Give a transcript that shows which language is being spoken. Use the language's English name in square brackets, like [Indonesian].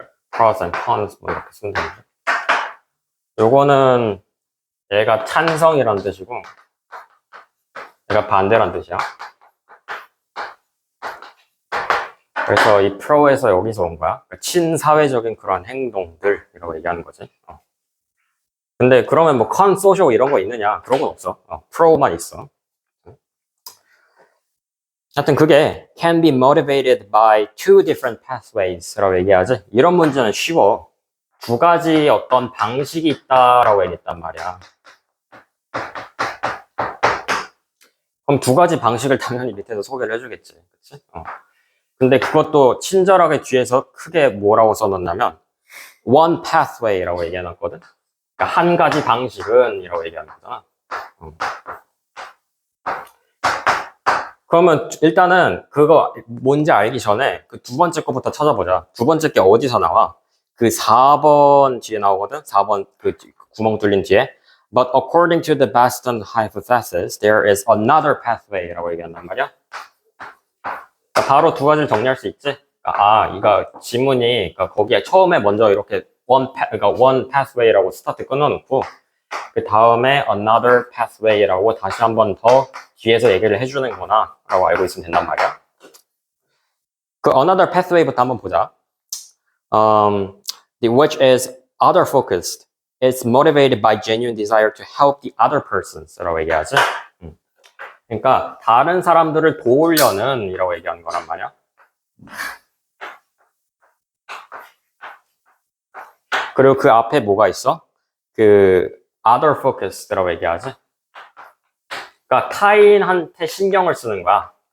[Korean] pros and cons 뭐 이렇게 쓰면 되는데 요거는 얘가 찬성이라는 뜻이고 얘가 반대라는 뜻이야. 그래서 이 pro에서 여기서 온 거야. 그러니까 친사회적인 그런 행동들이라고 얘기하는 거지. 근데 그러면 뭐 con, social 이런 거 있느냐? 그런 건 없어. pro만 있어. 하여튼 그게 [English] can be motivated by two different pathways라고 [Korean] 얘기하지. 이런 문제는 쉬워. 두 가지 어떤 방식이 있다라고 얘기했단 말이야. 그럼 두 가지 방식을 당연히 밑에서 소개를 해주겠지. 그치? 근데 그것도 친절하게 뒤에서 크게 뭐라고 써놓냐면 one pathway라고 얘기해놨거든. 그러니까 한 가지 방식은 이라고 얘기하는 거잖아. 그러면 일단은 그거 뭔지 알기 전에 그 두 번째 거부터 찾아보자. 두 번째 게 어디서 나와? 그 4번 뒤에 나오거든? 4번 그 구멍 뚫린 뒤에. [English] But according to the Baston hypothesis, there is another pathway라고 [Korean] 얘기한단 말이야. 그러니까 바로 두 가지를 정리할 수 있지? 이거 지문이 그러니까 거기에 처음에 먼저 이렇게 그러니까 one pathway라고 스타트 끊어놓고 그 다음에 another pathway라고 다시 한 번 더 뒤에서 얘기를 해주는구나 라고 알고 있으면 된단 말이야. 그 another pathway부터 한번 보자. [English] Which is other focused. It's motivated by genuine desire to help the other persons 라고 [Korean] 얘기하지. 그러니까 다른 사람들을 도우려는 이라고 얘기하는 거란 말이야. 그리고 그 앞에 뭐가 있어? 그 other focused라고 얘기하지. 그러니까 타인한테 신경을 쓰는 거야.